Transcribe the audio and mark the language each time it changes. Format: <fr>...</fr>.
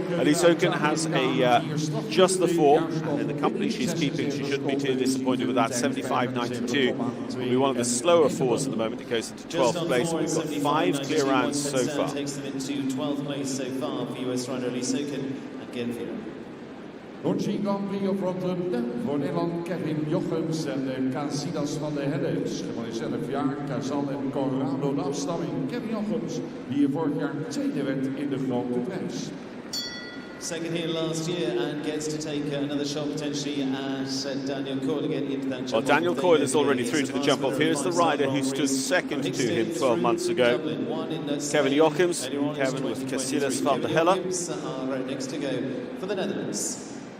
<en>Alice Auken has a just the 4, and in the company she's keeping, she shouldn't be too disappointed with that. 75.92 will be one of the slower 4s at the moment. It goes into 12th place. We've got 5 clear rounds so far. Takes them into 12th place so far for US rider Alice Auken and Gelvera.</en> <nl>Longines Grand Prix of Rotterdam voor Nederland, Kevin Jochems en Casillas van der Hedde. Schimmel is 11 jaar, Cazal en Colorado de afstamming. Kevin Jochems, die vorig jaar tweede werd in de grote prijs.</nl> <en>second here last year and gets to take another shot potentially as Daniel Coyle again into that jump. Well, Daniel Coyle is already through to the jump off. Here's the rider who stood second to him 12 months ago, Kevin Jochems. Kevin with Casillas van der Helle. Are next to go for the Netherlands.</en>